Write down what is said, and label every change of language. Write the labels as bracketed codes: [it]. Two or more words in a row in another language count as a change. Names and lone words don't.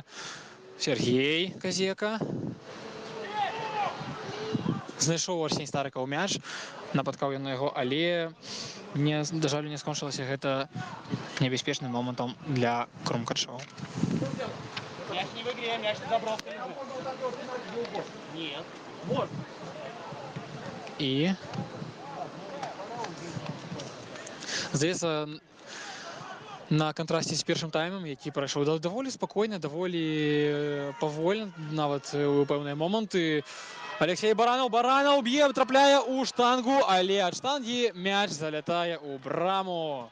[be] Сергей Казека знайшоў Арсень Старыкаў мяч, напаткаў ён на яго, але, да жалю, не скончылася гэта небяспечным момантам для Крумкачоў. [ru] Мяч не в игре, мяч на забровке лежит. Нет. Вот. [be] І здаецца, на кантрасце з першым таймам, які прайшоў даволі спакойна, даволі павольна, нават у пэўныя моманты, Алексей Баранов б'е, трапляе ў штангу, але ад штангі мяч залятае ў браму.